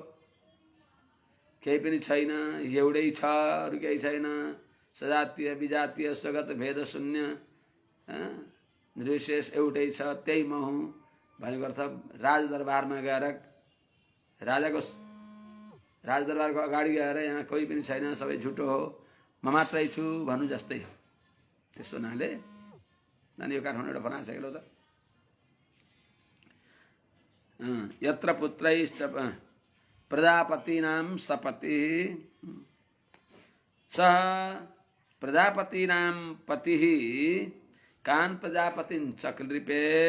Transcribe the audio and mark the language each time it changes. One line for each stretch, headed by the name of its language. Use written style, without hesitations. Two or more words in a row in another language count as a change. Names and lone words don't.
Nepali: केही पनि छैन, एउटै छ, अरू केही छैन,
Sanskrit: सजातीय विजातीय स्वगत भेद शून्य,
Nepali: निर्विशेष एउटै छ, त्यही म हुँ भनेको अर्थ राजदरबारमा गएर राजदरबारको अगाडि गएर यहाँ कोही पनि छैन, सबै झुटो हो, म मात्रै छु भन्नु जस्तै हो। त्यस्तो हुनाले नानी यो काठमाडौँ एउटा बनाएको छ कि त
Sanskrit: यत्र पुत्रैश्च प्रजापतीनां सपतिः सः प्रजापतीनां पतिः कान् प्रजापतिं चक्लृपे